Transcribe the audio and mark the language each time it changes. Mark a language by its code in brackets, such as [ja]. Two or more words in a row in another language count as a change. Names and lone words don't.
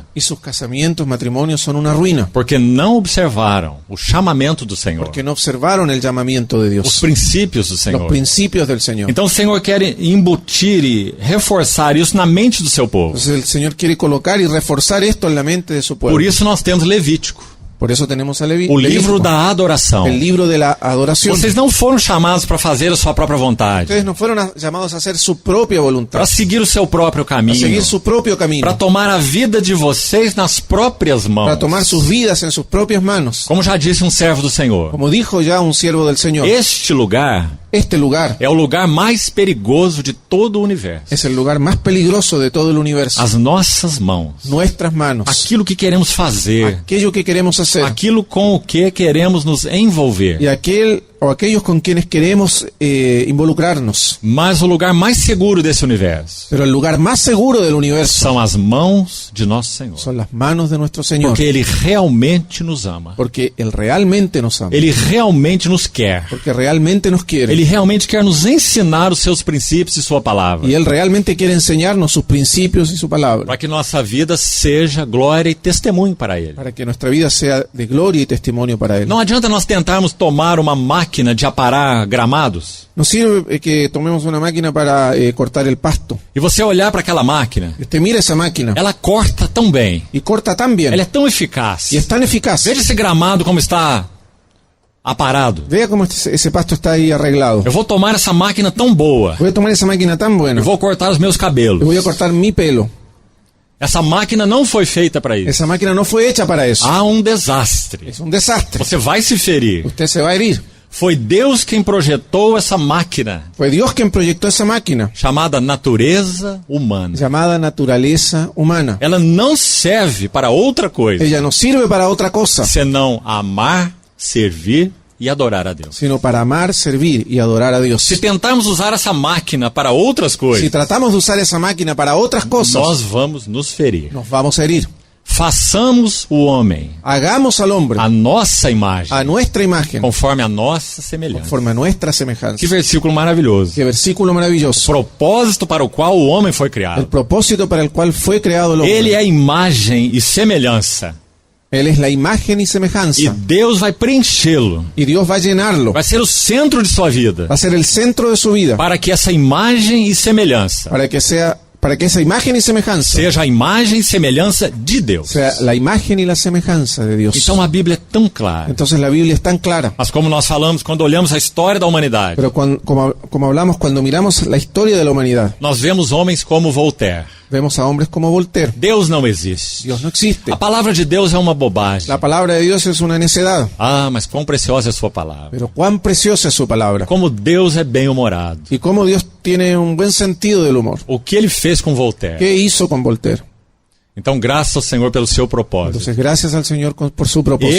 [es] Y sus casamientos, matrimonios son una ruina. [pt] Porque não observaram o chamamento do Senhor, [es] Porque no observaron el llamamiento de [pt] os [es] Dios. [pt] princípios do [es] Los [pt] Senhor. [es] principios del Señor. [pt] Então o Senhor quer embutir e reforçar isso na mente do seu povo. [es] Entonces el Señor quiere colocar y reforzar esto en la mente de su pueblo. [pt] Por isso nós temos Levítico, [es] Por eso tenemos a [pt] o [es] Levítico, [pt] livro da adoração. [es] el libro de la adoración. [pt] Vocês não foram chamados para fazer a sua própria vontade, [es] Ustedes no fueron llamados a hacer su propia voluntad, [pt] para seguir o seu próprio [es] a [pt] caminho, [es] seguir su propio camino, [pt] para tomar a vida de vocês nas próprias mãos. [es] para tomar sus vidas en sus propias manos. [pt] Como já disse um servo do Senhor, [es] Como dijo ya un siervo del Señor, [pt] este lugar [es] este lugar [pt] é o lugar mais perigoso de todo o universo. [es] es el lugar más peligroso de todo el universo. [pt] As nossas mãos, [es] Nuestras manos, [pt] aquilo que queremos fazer, [es] aquello que queremos hacer [pt] aquilo com o que queremos nos envolver. [es] y aquellos con quienes queremos involucrarnos. [pt] Mas o lugar mais seguro desse universo [es] Pero el lugar más seguro del universo [pt] são as mãos de nosso Senhor. [es] son las manos de nuestro Señor, [pt] Porque Ele realmente nos ama. [es] porque Él realmente nos ama, [pt] Ele realmente nos quer. [es] porque realmente nos quiere. [pt] Ele realmente quer nos ensinar os seus princípios e sua palavra. [es] Y Él realmente quiere enseñarnos sus principios y su palabra, [pt] Para que nossa vida seja glória e testemunho para Ele. [es] para que nuestra vida sea de gloria y testimonio para Él. [pt] Não adianta nós tentarmos tomar uma máquina de aparar gramados [es] No sirve que tomemos una máquina para cortar el pasto. [pt] e você olhar para aquela máquina. [es] Y usted mira esa máquina [pt] Ela corta tão bem. [es] y corta tan bien [pt] Ela é tão eficaz. [es] y es tan eficaz. [pt] Veja esse gramado como está aparado. [es] Vea cómo ese pasto está ahí arreglado. [pt] Eu vou tomar essa máquina tão boa. [es] Voy a tomar esa máquina tan buena [pt] Eu vou cortar os meus [es] y [pt] cabelos. [es] voy a cortar mi pelo. [pt] Essa máquina não foi feita para isso. [es] Esa máquina no fue hecha para eso. [pt] Há um desastre. [es] Es un desastre. [pt] Você vai se ferir. [es] Usted se va a herir. [pt] Foi Deus quem projetou essa máquina [es] Fue Dios quien proyectó esa máquina [pt] chamada natureza humana. [es] llamada naturaleza humana. [pt] Ela não serve para outra coisa [es] Ella no sirve para otra cosa, [pt] senão amar, servir e adorar a Deus. [es] sino para amar, servir y adorar a Dios. [pt] Se tentarmos usar essa máquina para outras [es] Si [pt] coisas, [es] tratamos de usar esa máquina para otras cosas, [pt] nós vamos nos ferir. [es] nos vamos a herir. [pt] Façamos o homem [es] Hagamos al hombre [pt] a nossa imagem, [es] a nuestra imagen, [pt] conforme a nossa semelhança. [es] conforme a nuestra semejanza. [pt] Que versículo maravilhoso. [es] Qué versículo maravilloso. [pt] Propósito para o qual o homem foi [es] El [pt] criado. [es] propósito para el cual fue creado el [pt] Ele [es] hombre. [pt] é a imagem e semelhança. [es] Él es la imagen y semejanza. [pt] E Deus vai preenchê-lo. [es] Y Dios va a llenarlo. [pt] Vai ser o centro de sua vida. [es] Va a ser el centro de su vida. [pt] Para que essa imagem e semelhança [es] Para que esa imagen y semejanza [pt] seja a imagem e semelhança de Deus. [es] sea la imagen y la semejanza de Dios. [pt] Então a Bíblia é tão clara. [es] Entonces la Biblia es tan clara. [pt] Mas como nós falamos quando olhamos a história da humanidade, [es] Pero como hablamos cuando miramos la historia de la humanidad, [pt] nós vemos homens como Voltaire. [es] vemos a hombres como Voltaire. [pt] Deus não existe. [es] Dios no existe. [pt] A palavra de Deus é uma bobagem. [es] La palabra de Dios es una necedad. [pt] Ah, mas quão preciosa é a sua palavra. [es] Pero cuán preciosa es su palabra. [pt] Como Deus é bem-humorado. [es] Y cómo Dios tiene un buen sentido del humor. [pt] O que ele fez com Voltaire. [es] ¿Qué hizo con Voltaire? [pt] Então, graças ao Senhor pelo seu propósito. [es] Entonces, gracias al Señor por su propósito.